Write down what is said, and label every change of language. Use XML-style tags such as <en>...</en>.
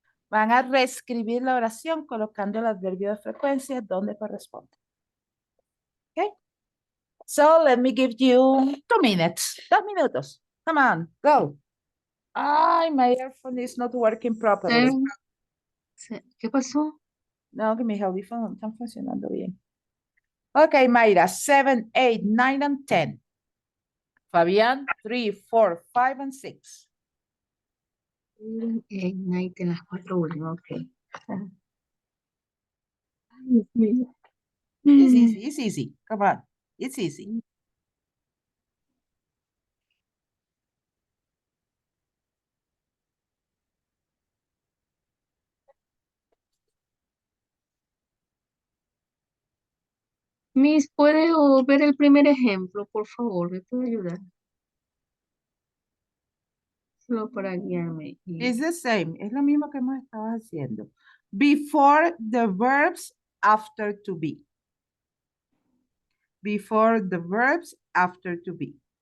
<es>Van a reescribir la oración colocando el adverbio de frecuencia donde corresponde.</es> <en>Okay? So let me give you 2 minutes.</en> <es>2 minutos.</es> <en>Come on, go. Ay, my earphone is not working properly.</en> <es>¿Qué pasó? No, que mis audífonos no están funcionando bien.</es> <en>Okay, Mayra, 7, 8, 9, and 10. Fabián, 3, 4, 5, and 6.</en> <es>Night en las 4 últimas, ok. Ay, Dios mío.</es> <en>It's easy, it's easy. Come on, it's easy.</en> <es>Miss, ¿puede ver el primer ejemplo, por favor? ¿Me puede ayudar? Solo para guiarme.</es> <en>It's the same.</en> <es>Es lo mismo que hemos estado haciendo.</es> <en>Before the verbs, after to be. Before the verbs, after to be.</en>